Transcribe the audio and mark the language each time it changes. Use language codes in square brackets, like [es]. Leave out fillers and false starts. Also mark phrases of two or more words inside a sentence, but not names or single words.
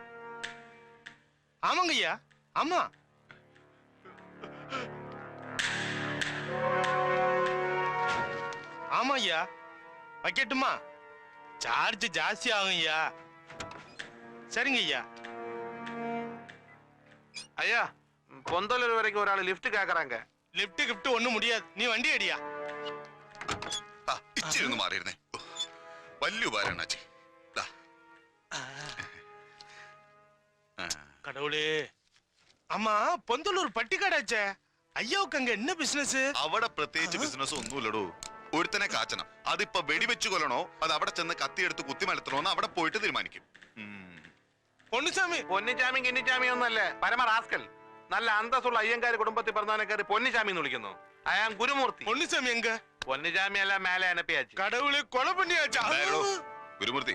[ta] ஆமாங்க ஐயா, ஆமா. ஆமா ஐயா, வைக்கட்டுமா? சார்ஜ் ஜாஸ்தி ஆகும் ஐயா. சரிங்க ஐயா. ஐயா, பொந்தலூர் வரைக்கும் ஒரு ஆள் லிஃப்ட் கேக்குறாங்க. லிஃப்ட் கிஃப்ட் ஒண்ணும் முடியாது. நீ வண்டி அடியா. [ml] ഇച്ചിരി ഒന്ന് മാറിയിരുന്നേ. വലിയ ഉപകാരം അണ്ണാച്ചി. [ta] கடவுளே. ஆமா, பொந்தலூர் பட்டிக்காடாச்சே. ஐயாவுக்கு அங்க என்ன பிசினஸ்? [ml] അവിടെ പ്രത്യേകിച്ച് ബിസിനസ് ഒന്നുമില്ലടോ. ഒരുത്തനെ കാച്ചണം. അതിപ്പോ വെടിവെച്ചു കൊല്ലണോ അത് അവിടെ ചെന്ന് കത്തിയെടുത്ത് കുത്തിമലത്തണോന്ന് അവിടെ പോയിട്ട് തീരുമാനിക്കും. പൊന്നിച്ചാമി പൊന്നിച്ചാമി കിന്നിച്ചാമി ഒന്നല്ലേ, പരമ റാസ്കൽ. നല്ല അന്തസ്സുള്ള അയ്യങ്കാര് കുടുംബത്തിൽ പറഞ്ഞവനെ കയറി പൊന്നിച്ചാമി എന്ന് വിളിക്കുന്നു. അയാൾ ഗുരുമൂർത്തി. [ta] பொன்னிச்சாமி எங்க? பொன்னிச்சாமி அல்ல, மேலே அனப்பியாச்சு. கடவுளே, கொலை பண்ணியாச்சா?